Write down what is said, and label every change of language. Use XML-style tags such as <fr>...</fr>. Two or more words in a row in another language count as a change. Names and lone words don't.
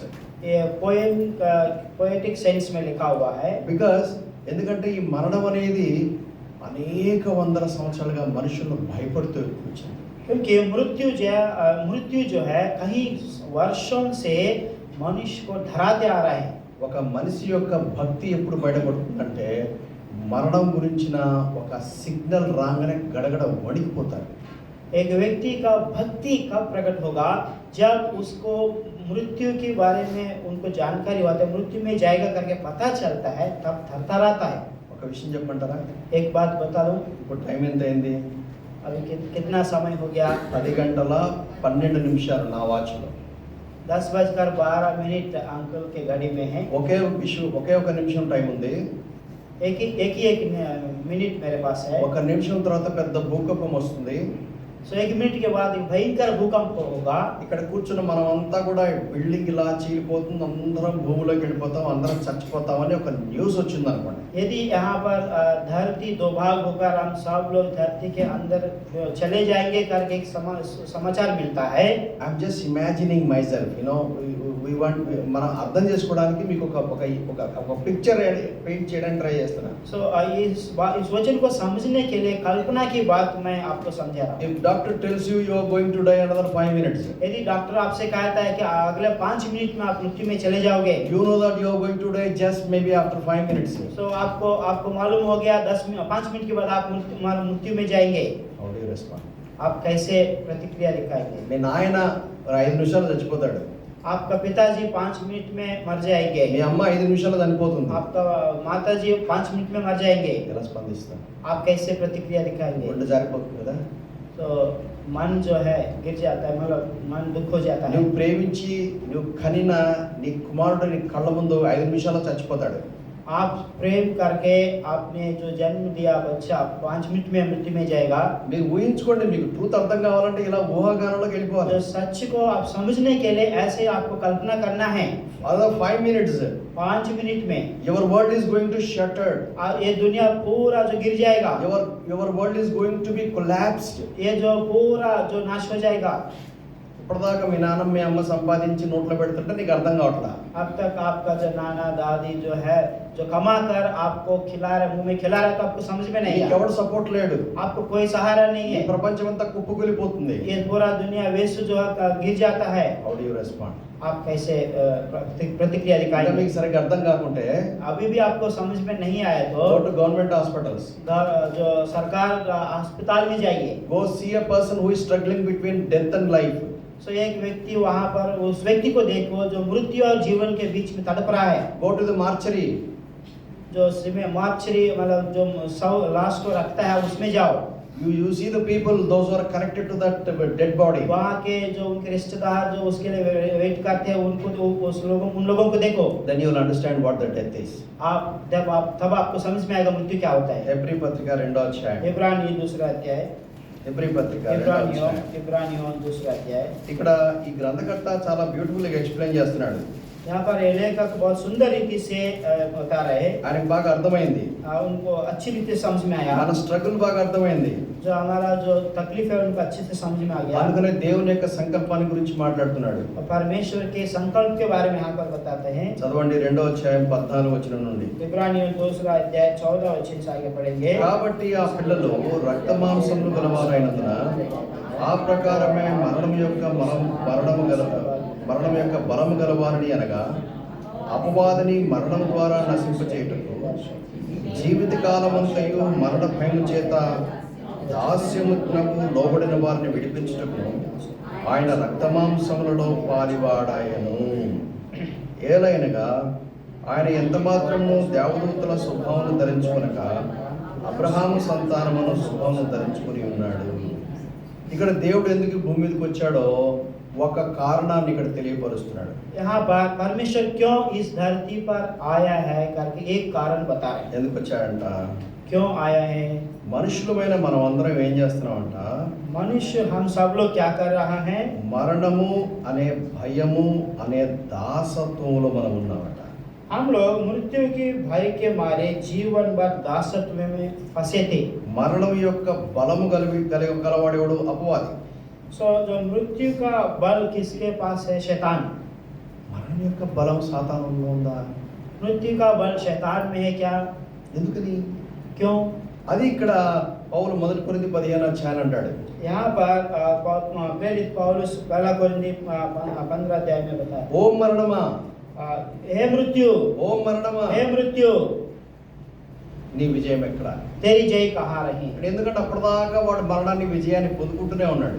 <hi>ये पोएम का</hi> <en>poetic sense</en> <hi>में लिखा हुआ है।</hi> <te>బికాస్ ఎందుకంటే ఈ మరణం అనేది అనేక వందల సంవత్సరాలుగా మనుషులను భయపడుతూ వచ్చింది.</te> <hi>क्योंकि मृत्यु जो है कई वर्षों से मनुष्य को डराते आ रहा है।</hi> <te>ఒక మనిషి యొక్క భక్తి ఎప్పుడు బయటపడుతుందంటే మరణం గురించిన ఒక సిగ్నల్ రాగానే గడగడ వణికిపోతారు.</te> <hi>एक व्यक्ति का भक्ति कब प्रकट होगा? जब उसको मृत्यु के बारे में उनको जानकारी होता है, मृत्यु में जाएगा करके पता चलता है, तब थरथराता है।</hi> <te>ఒక విషయం చెప్పమంటారా?</te> <hi>एक बात बता दूं,</hi> <te>ఇప్పుడు టైం ఎంత అయింది?</te> <hi>अभी कितना समय हो गया?</hi> <te>10:12 నా వాచ్లో.</te> <hi>10:12 अंकल के गाड़ी में है।</hi> <te>ఒకే ఒక నిమిషం టైం ఉంది.</te> <hi>एक ही मिनट मेरे पास है।</hi> <te>ఒక నిమిషం తర్వాత పెద్ద భూకంపం వస్తుంది.</te> <hi>सो 1 मिनट के बाद एक भयंकर भूकंप होगा।</hi> <te>ఇక్కడ కూర్చున్న మనం అంతా కూడా బిల్డింగ్ ఇలా చీలిపోతుంది, అందరం భూమిలోకి వెళ్ళిపోతాం, అందరం చచ్చిపోతాం అని ఒక న్యూస్ వచ్చింది అనుకోండి.</te> <hi>यदि यहाँ पर धरती दो भाग होकर हम सब लोग धरती के अंदर चले जाएंगे करके एक समाचार मिलता है।</hi> <en>I'm just imagining myself, we want,</en> <te>మనం అర్థం చేసుకోవడానికి మీకు ఒక</te> <en>picture paint</en> <te>చేయడానికి ట్రై చేస్తున్నా.</te> <hi>सो इस वचन को समझने के लिए कल्पना की बात मैं आपको समझा रहा हूँ।</hi> <en>If doctor tells you you are going to die another 5 minutes,</en> <hi>यदि डॉक्टर आपसे कहता है कि अगले 5 मिनट में आप मृत्यु में चले जाओगे,</hi> <en>you know that you are going to die just maybe after 5 minutes.</en> <hi>तो आपको मालूम हो गया 5 मिनट के बाद आप मृत्यु में जाएंगे।</hi> <en>How do you respond?</en> <hi>आप कैसे प्रतिक्रिया दिखाएंगे?</hi> <te>మీ నాయన 5 నిమిషాలు చచ్చిపోతాడు,</te> <hi>आपका पिताजी 5 मिनट में मर जाएंगे,</hi> <te>మీ అమ్మ 5 నిమిషాలు చనిపోతుంది,</te> <hi>आपका माताजी 5 मिनट में मर जाएंगे।</hi> <te>ఎలా స్పందిస్తాం?</te> <hi>आप कैसे प्रतिक्रिया दिखाएंगे?</hi> <te>గుండె జారిపోతుంది కదా.</te> <hi>तो मन जो है गिर जाता है, मतलब मन दुख हो जाता है।</hi> <te>నువ్వు ప్రేమించి నువ్వు కనిన నీ కుమారుడు నీ కళ్ళ ముందు 5 నిమిషాల్లో చచ్చిపోతాడు.</te> <hi>आप प्रेम करके आपने जो जन्म दिया बच्चा 5 मिनट में मृत्यु में जाएगा।</hi> <te>మీరు ఊహించుకోండి, మీకు ట్రూత్ అర్థం కావాలంటే ఇలా ఊహాగానంలోకి వెళ్ళిపోవాలి.</te> <hi>तो सच को आप समझने के लिए ऐसे आपको कल्पना करना है।</hi> <en>అదర్ 5 minutes</en> <hi>5 मिनट में</hi> <en>your world is going to shatter,</en> <hi>ये दुनिया पूरा जो गिर जाएगा,</hi> <en>your world is going to be collapsed.</en> <hi>ये जो पूरा जो नाश हो जाएगा।</hi> <te>ఇప్పటిదాకా మీ నాన్న మీ అమ్మ సంపాదించి నోట్లో పెడుతుంటే నీకు అర్థం కావట్లా.</te> <hi>अब तक आपका जो नाना दादी जो है जो कमा कर आपको खिला रहे, मुंह में खिला रहे, तो आपको समझ में नहीं</hi> <te>నీకు</te> <hi>आया।</hi> <te>ఎవరు సపోర్ట్ లేడు,</te> <hi>आपको कोई सहारा नहीं</hi> <te>ఈ</te> <hi>है,</hi> <te>ప్రపంచం అంతా కుప్పకూలిపోతుంది.</te> <hi>ये पूरा दुनिया विश्व जो है गिर जाता है।</hi> <en>How do you respond?</en> <hi>आप कैसे प्रतिक्रिया</hi> <te>ఇంకా</te> <hi>दिखाएंगे?</hi> <te>మీకు సరిగ్గా అర్థం కాకుంటే</te> <hi>अभी भी आपको समझ में नहीं आया</hi> <en>గో</en> <hi>तो</hi> <en>to government hospitals,</en> <hi>जो सरकार अस्पताल में जाइए।</hi> <en>Go see a person who is struggling between death and life.</en> <hi>सो एक व्यक्ति वहाँ पर उस व्यक्ति को देखो जो मृत्यु और जीवन के बीच में तड़प रहा है।</hi> <en>Go to the mortuary,</en> <hi>जो मार्चरी मतलब जो शव लाश को रखता है उसमें जाओ।</hi> <en>you see the people those who are connected to that dead body.</en> <hi>वहाँ के जो उनके रिश्तेदार जो उसके लिए वेट करते हैं उनको उन लोगों को देखो।</hi> <en>Then you will understand what the death is.</en> <hi>तब आपको समझ में आएगा मृत्यु क्या होता है।</hi> <te>హెబ్రీ పత్రిక 2వ అధ్యాయం,</te> <hi>इब्रानियों 2रा अध्याय,</hi> <te>హెబ్రీ పత్రిక 2వ అధ్యాయం.</te> <hi>इब्रानियों 2रा अध्याय।</hi> <te>ఇక్కడ ఈ గ్రంథకర్త చాలా బ్యూటిఫుల్ గా ఎక్స్ప్లెయిన్ చేస్తున్నాడు.</te> <hi>यहाँ पर ये लेखक बहुत सुंदर रीति से बता रहे हैं।</hi> <te>ఆయనకు బాగా అర్థమైంది,</te> <hi>उनको अच्छी रीति से समझ में आया।</hi> <te>మన స్ట్రగుల్ బాగా అర్థమైంది.</te> <hi>जो हमारा जो तकलीफ है उनको अच्छे से समझ में आ गया।</hi> <te>అందుకనే దేవుని యొక్క సంకల్పాన్ని గురించి మాట్లాడుతున్నాడు.</te> <hi>और परमेश्वर के संकल्प के बारे में यहाँ पर बताते हैं।</hi> <te>చదవండి 2వ అధ్యాయం 14వ వచనం నుండి.</te> <hi>इब्रानियों 2रा अध्याय 14 वचन से आगे पढ़ेंगे।</hi> <te>కాబట్టి ఆ పిల్లలు రక్త మాంసములు గలవారైనందున ఆ ప్రకారమే మరణం యొక్క బలము గలవారని అనగా అపవాదిని మరణం ద్వారా నశింపచేయుటకు జీవిత కాలమంతయు మరణ భయము చేత దాస్యమునకు లోబడిన వారిని విడిపించుటకు ఆయన రక్తమాంసములలో పాలివాడాయను. ఏలైనగా ఆయన ఎంత మాత్రము దేవదూతల స్వభావము ధరించుకొనక అబ్రహాము సంతానమును స్వభావము ధరించుకుని ఉన్నాడు. ఇక్కడ దేవుడు ఎందుకు భూమి మీదకి వచ్చాడో ఒక కారణాన్ని ఇక్కడ తెలియపరుస్తున్నాడు.</te> <hi>यहाँ पर परमेश्वर क्यों इस धरती पर आया है करके एक कारण बता रहे हैं।</hi> <te>ఎందుకు వచ్చాడంట?</te> <hi>क्यों आया है?</hi> <te>మనుషులమైన మనం అందరం ఏం చేస్తున్నామంట?</te> <hi>मनुष्य हम सब लोग क्या कर रहा है?</hi> <te>మరణము అనే భయము అనే దాసత్వంలో మనం ఉన్నామట.</te> <hi>हम लोग मृत्यु के भय के मारे जीवन भर दासत्व में फंसे थे।</hi> <te>మరణం యొక్క బలము గలవాడేవాడు అపవాది.</te> <hi>सो जो मृत्यु का बल किसके पास है? शैतान।</hi> <te>మరణం యొక్క బలం సాతానులో ఉందా?</te> <hi>मृत्यु का बल शैतान में है क्या?</hi> <te>ఎందుకని?</te> <hi>क्यों?</hi> <te>అది ఇక్కడ పౌలు 1 కొరింథీ 15వ అధ్యాయం అంటాడు.</te> <hi>यहाँ पर प्रेरित पौलुस 1 कोरिन्थी 15 अध्याय में बताया,</hi> <te>ఓ మరణమా,</te> <hi>हे मृत्यु,</hi> <te>ఓ మరణమా,</te> <hi>हे मृत्यु,</hi> <te>నీ విజయం ఎక్కడ?</te> <hi>तेरी जय कहाँ रही?</hi> <te>ఎందుకంటే అప్పటిదాకా వాడు మరణాన్ని విజయాన్ని పొందుకుంటూనే ఉన్నాడు.</te>